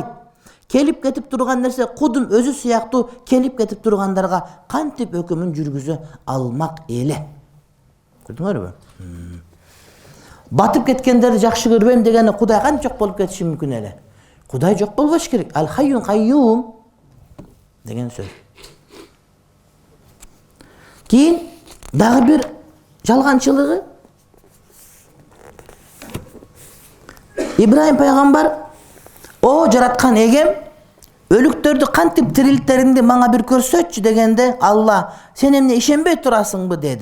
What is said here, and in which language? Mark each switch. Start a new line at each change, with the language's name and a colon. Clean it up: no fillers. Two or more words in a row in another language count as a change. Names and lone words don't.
Kyrgyz: Келип кетип турган нерсе кудум өзү сыяктуу келип кетип тургандарга кантип өкүмүн жүргүзө алмак эле. Көрдүңөрбү? Батып кеткендерди жакшы көрбөйм дегени Кудай кантип жок болуп кетиши мүмкүн эле? Кудай жок болбош керек. Аль-Хайюн Кайюм деген сөз. Кийин дагы бир жалганчылыгы Ибрахим пайгамбар о жараткан эгем өлүктөрдү кантип тирилтериңди мага бир көрсөтчү дегенде Алла сен эмне ишенбей турасыңбы деди.